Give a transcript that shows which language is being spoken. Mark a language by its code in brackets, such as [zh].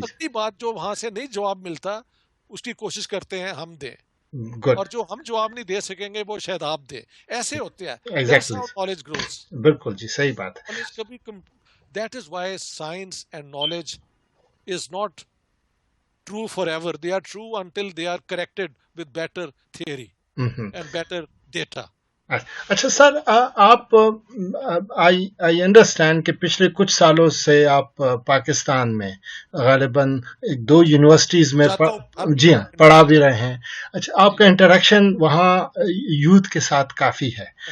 [ur] اگلی بات جو وہاں سے نہیں جواب ملتا اس کی کوشش کرتے ہیں ہم دیں, اور جو ہم جواب نہیں دے سکیں گے وہ شاید آپ دیں. ایسے ہوتے ہیں. [en] Exactly. Knowledge grows. [ur] بالکل جی, صحیح بات ہے. [en] کبھی that is why science and knowledge is not true forever. They are true until they are corrected with better theory and better data. [ur] اچھا سر, آپ [en] I understand [ur] کہ پچھلے کچھ سالوں سے آپ پاکستان میں غالباً 2 یونیورسٹیز میں جی ہاں پڑھا بھی رہے ہیں. اچھا, آپ کا انٹریکشن وہاں یوتھ کے ساتھ کافی ہے.